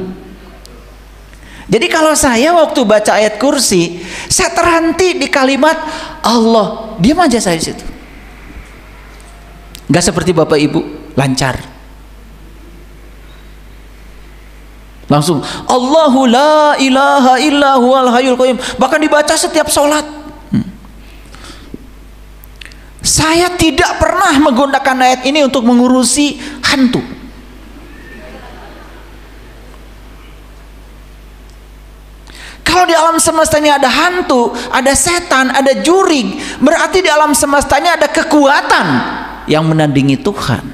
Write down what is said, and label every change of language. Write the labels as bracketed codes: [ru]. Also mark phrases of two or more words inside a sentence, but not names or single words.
[id] Jadi kalau saya waktu baca ayat kursi, saya terhenti di kalimat Allah. Diam aja saya di situ. Nggak seperti Bapak Ibu, lancar. [ar] Langsung الله لا إله إلا هو الحي القيوم. [id] Bahkan dibaca setiap sholat. Saya tidak pernah menggunakan ayat ini untuk mengurusi hantu. Kalau di alam semesta ini ada hantu, ada setan, ada jurig, berarti di alam semestanya ada kekuatan yang menandingi Tuhan.